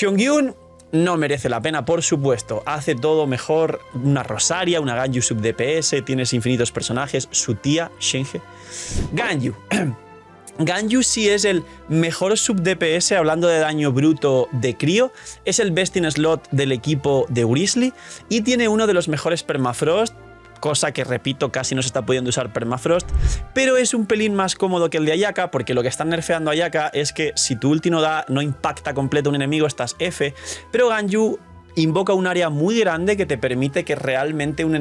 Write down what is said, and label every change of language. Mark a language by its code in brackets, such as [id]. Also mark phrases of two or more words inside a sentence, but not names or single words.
[es] Xiongyu no merece la pena, por supuesto. Hace todo mejor una Rosaria, una Ganyu [en] sub DPS, [es] tienes infinitos personajes, su tía, Shenhe. Ganyu. Ganyu sí es el mejor [en] sub DPS [es] hablando de daño bruto de crío, es el [en] best in slot [es] del equipo de Wrisley y tiene uno de los mejores permafrost, cosa que, repito, casi no se está pudiendo usar permafrost, pero es un pelín más cómodo que el de Ayaka, porque lo que están nerfeando a Ayaka es que si tu ulti no impacta completo a un enemigo, estás F, pero Ganyu invoca un área muy grande que te permite que realmente un